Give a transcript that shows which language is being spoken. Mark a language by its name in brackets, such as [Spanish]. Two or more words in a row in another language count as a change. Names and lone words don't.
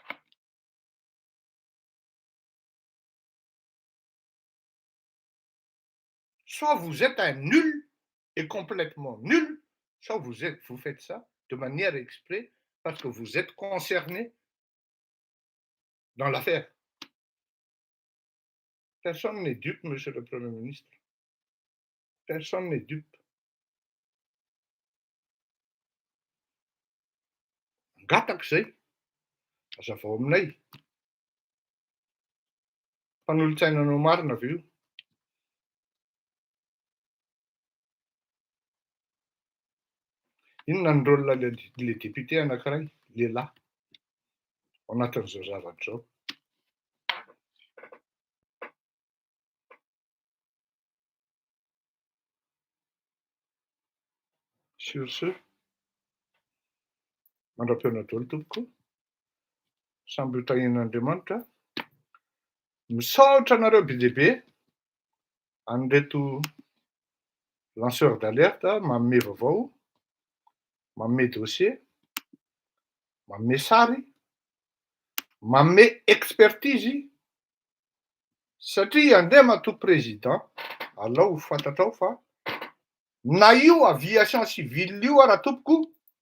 [French] Soit vous êtes un nul et complètement nul, soit vous faites ça de manière exprès parce que vous êtes concerné dans l'affaire. Personne n'est dupe, monsieur le Premier ministre. Personne n'est dupe. [Malagasy] Gataka izay. Hazava aminay. Mpanolotsainanao marina avy io. Inona ny rôle le député anankiray, lehilahy, ao anatin'izao zavatra izao. Sur ce, mandra-peona daholo tompoko, samby ho tahian'Andriamanitra, misaotra anareo be dia be an'ireto [French] lanceur d'alerte, [Malagasy] manome vaovao, manome dossier, manome sary, manome expertise, satria andeha matoa président, alao ho fantatrao fa na io [French] aviation civile [Malagasy] io ara tompoko